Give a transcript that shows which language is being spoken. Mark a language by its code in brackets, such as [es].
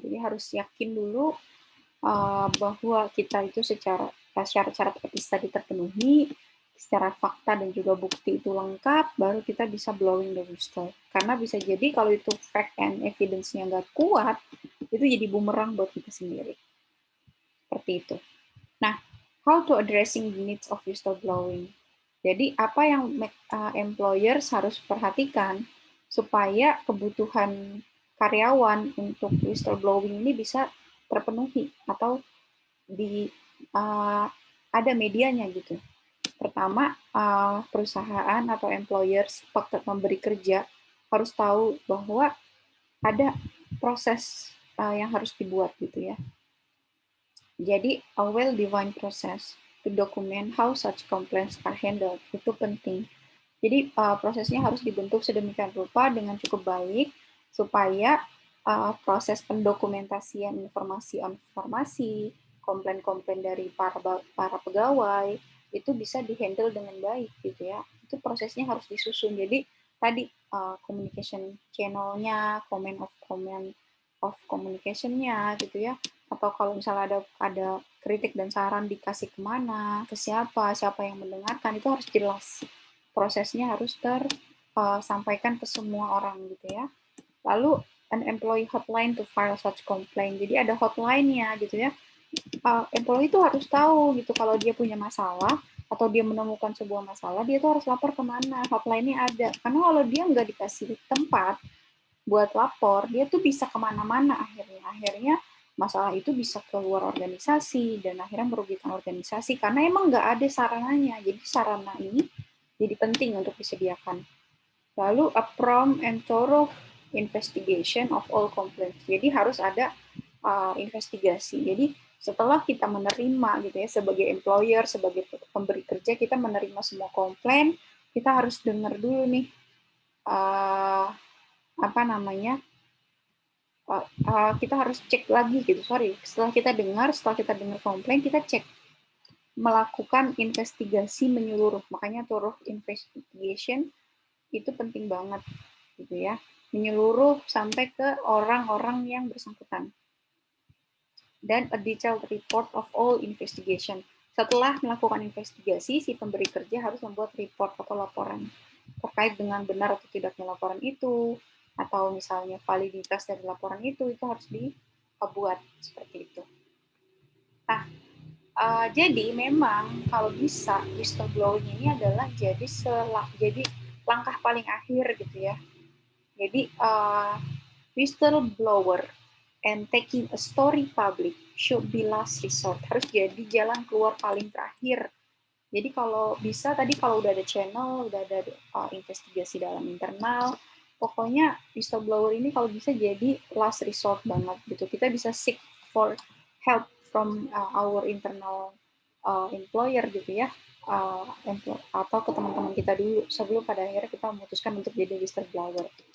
[id] Jadi harus yakin dulu bahwa kita itu secara syarat-syarat etis tadi terpenuhi, secara fakta dan juga bukti itu lengkap, baru kita bisa [en] blowing the whistle. [id] Karena bisa jadi kalau itu [en] fact and evidence- [id] nya nggak kuat, itu jadi bumerang buat kita sendiri. Seperti itu. [en] Nah, how to addressing the needs of whistleblowing? [id] Jadi, apa yang employers harus perhatikan supaya kebutuhan karyawan untuk whistleblowing ini bisa terpenuhi atau di ada medianya gitu. Pertama, perusahaan atau employers, pemberi kerja harus tahu bahwa ada proses yang harus dibuat gitu ya. Jadi, [en] a well-defined process to document how such complaints are handled [id] itu penting. Jadi, prosesnya harus dibentuk sedemikian rupa dengan cukup baik supaya proses pendokumentasian informasi-informasi, komplain-komplain dari para pegawai itu bisa dihandle dengan baik gitu ya. Itu prosesnya harus disusun. Jadi tadi [en] communication channel- [id] nya, [en] comment of communication- [id] nya gitu ya. Atau kalau misalnya ada kritik dan saran dikasih kemana, ke siapa, siapa yang mendengarkan, itu harus jelas. Prosesnya harus tersampaikan ke semua orang gitu ya. Lalu [en] an employee hotline to file such complaint. [id] Jadi ada hotline-nya gitu ya. Employee itu harus tahu gitu kalau dia punya masalah atau dia menemukan sebuah masalah, dia tuh harus lapor kemana. Hotline-nya ada. Karena kalau dia nggak dikasih tempat buat lapor, dia tuh bisa kemana-mana akhirnya. Akhirnya masalah itu bisa keluar organisasi dan akhirnya merugikan organisasi karena emang nggak ada sarananya. Jadi sarana ini jadi penting untuk disediakan. Lalu [en] a prompt and thorough investigation of all complaints. [id] Jadi harus ada investigasi. Jadi setelah kita menerima gitu ya sebagai employer, sebagai pemberi kerja, kita menerima semua komplain, kita harus dengar dulu nih uh, apa namanya, kita harus cek lagi gitu. Setelah kita dengar komplain, kita cek, melakukan investigasi menyeluruh. Makanya [en] thorough investigation [id] itu penting banget gitu ya, menyeluruh sampai ke orang-orang yang bersangkutan. Dan [en] a detailed report of all investigation. [id] Setelah melakukan investigasi, si pemberi kerja harus membuat report atau laporan terkait dengan benar atau tidaknya laporan itu, atau misalnya validitas dari laporan itu harus dibuat seperti itu. Nah, jadi memang kalau bisa whistleblowing ini adalah jadi langkah paling akhir gitu ya. Jadi [en] whistleblower and taking a story public should be last resort. [id] Harus jadi jalan keluar paling terakhir. Jadi kalau bisa tadi kalau udah ada channel, udah ada investigasi dalam internal, pokoknya whistleblower ini kalau bisa jadi [en] last resort [id] banget gitu. Kita bisa [en] seek for help from our internal employer [id] gitu ya, atau ke teman-teman kita dulu sebelum pada akhirnya kita memutuskan untuk jadi whistleblower.